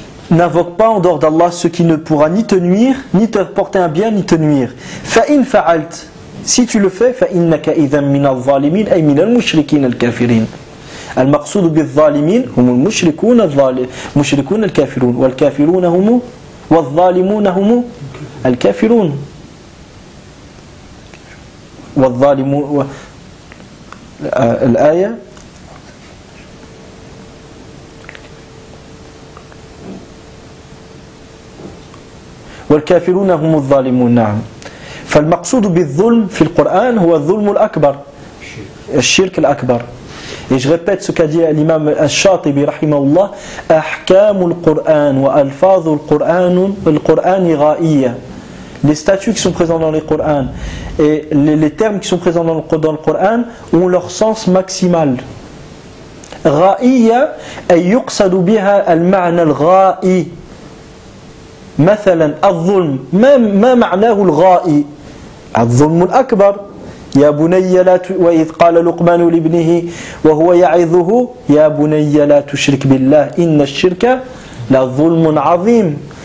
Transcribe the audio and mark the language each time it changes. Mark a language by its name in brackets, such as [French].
[French] N'invoque pas en dehors d'Allah ce qui ne pourra ni te nuire, ni te porter un bien, ni te nuire. [Arabic] فَإِنْ فَعَلْتَ. [French] Si tu le fais, [Arabic] فَإِنَّكَ إِذًا مِنَ الظَّالِمِينَ أَيْ مِنَ الْمُشْرِكِينَ الْكَافِرِينَ. الْمَقْصُودُ بِالظَّالِمِينَ هُمُ الْمُشْرِكُونَ الْمُشْرِكُونَ الْكَافِرُونَ وَالْكَافِرُونَ هُمُ وَالظَّالِمُونَ هُمُ الْكَافِرُونَ وَالظَّالِمُونَ الآية والكافرون هم الظالمون. نعم فالمقصود بالظلم في القرآن هو الظلم الأكبر الشرك الأكبر. [French] Et je répète ce qu'a dit l'imam al-Shatibi rahimahullah, [Arabic] أحكام القرآن وألفاظ القرآن غائية. [French] Les statuts qui sont présents dans les Coran et les termes qui sont présents dans le Coran ont leur sens maximal. [Arabic] غائية أي يقصد بها المعنى الغائي. مثلا الظلم ما معناه الغائي؟ الظلم الأكبر. يا بني لا وإذ قال لقمان لابنه وهو يعظه يا بني لا تشرك بالله إن الشرك لظلم عظيم.